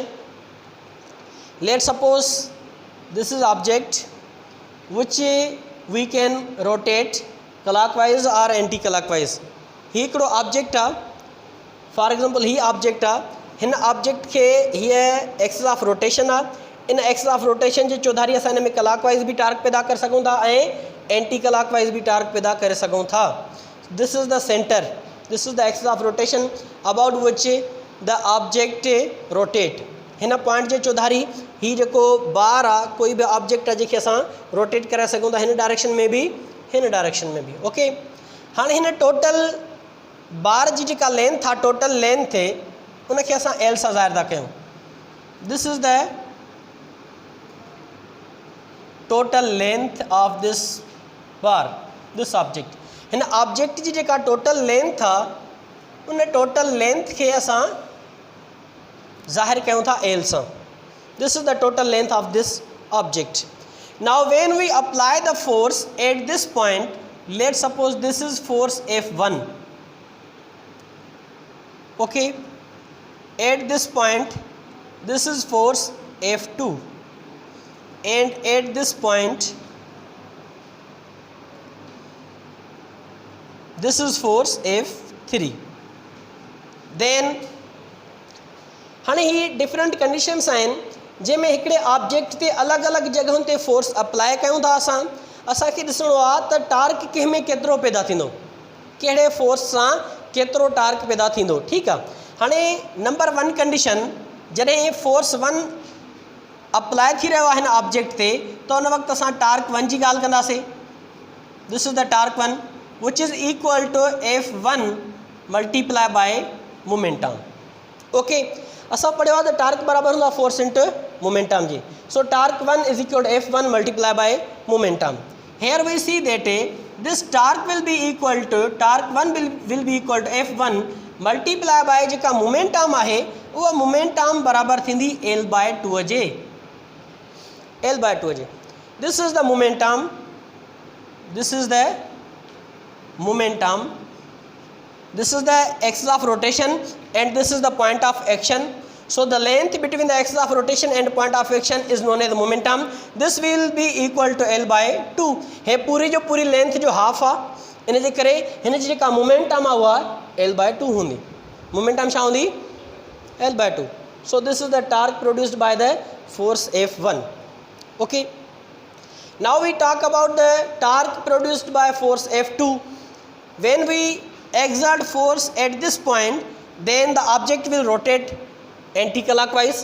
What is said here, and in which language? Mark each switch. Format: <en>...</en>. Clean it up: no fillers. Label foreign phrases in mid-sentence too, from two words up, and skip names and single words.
<en>Let's suppose this is object which we can rotate clockwise or anti-clockwise.</en> <sd>ही हिकिड़ो ऑब्जेक्ट आहे.</sd> <en>for example</en> <sd>ही ऑब्जेक्ट आहे. हिन ऑब्जेक्ट के हीअ</sd> <en>axis of rotation</en> <sd>आहे. इन</sd> <en>axis of rotation</en> <sd>जे चौधारी असां हिन में क्लॉकवाइज भी टार्क पैदा करे सघूं था ऐं एंटी क्लॉकवाइज भी टार्क पैदा करे सघूं था.</sd> <en>This is the center. This is the axis of rotation about which the object rotate.</en> <sd>हिन पॉइंट जे चौधारी ही जेको बार आहे, कोई भी ऑब्जेक्ट आहे जंहिंखे असां रोटेट करे सघूं था, हिन डायरेक्शन में भी, हिन डायरेक्शन में भी. ओके, हाणे हिन</sd> <en>total bar</en> <sd>जी जेका लेंथ आहे,</sd> <en>total length</en> <sd>उनखे असां एल सां ज़ाहिर था कयूं.</sd> <en>This is the total length of this bar, this object.</en> <sd>हिन ऑब्जेक्ट जी जेका</sd> <en>total length</en> <sd>आहे, उन</sd> <en>total length</en> <sd>के असां ज़ाहिर कयूं था एल सां.</sd> <en>This is the total length of this object. Now when we apply the force at this point, let's suppose this is force F1. Okay, at this point this is force F2 and at this point this is force F3.</en> <sd>then हाणे ही</sd> <en>different conditions</en> <sd>आहिनि जंहिंमें हिकिड़े ऑब्जेक्ट ते अलॻि अलॻि जॻहियुनि ते फोर्स अप्लाई कयूं था असां. असांखे ॾिसणो आहे त टार्क कंहिं में केतिरो पैदा थींदो, कहिड़े फोर्स सां केतिरो टार्क पैदा थींदो. ठीकु आहे, हाणे</sd> <en>number 1 condition,</en> <sd>जॾहिं फोर्स 1 अप्लाई थी रहियो आहे हिन ऑब्जेक्ट ते, त उन वक़्तु असां टार्क 1 जी ॻाल्हि कंदासीं.</sd> <en>This is the torque 1 which is equal to F1 multiply by momentum.</en> <sd>Okay, असां पढ़ियो आहे त टार्क बराबर हूंदो आहे</sd> <en>force into momentum</en> <sd>जी.</sd> <en>So torque 1 is equal to F1 multiply by momentum. Here we see that this torque will be equal to, torque 1 will be equal to F1 multiply by</en> <sd>जेका मोमेंटम आहे, उहा मोमेंटम बराबर थींदी L/2 जे. L/2 जे.</sd> <en>This is the momentum. This is the momentum. This is the axis of rotation and this is the point of action. So the length between the axis of rotation and point of action is known as momentum. This will be equal to L/2.</en> <sd>हे पूरी जो पूरी लेंथ जो हाफ आहे, इन जे करे हिन जी जेका मोमेंटम आहे उहा L/2 हूंदी. मोमेंटम छा हूंदी? L/2.</sd> <en>So this is the torque produced by the force F1. Okay. Now we talk about the torque produced by force F2. When we exert force at this point, then the object will rotate anti-clockwise.</en>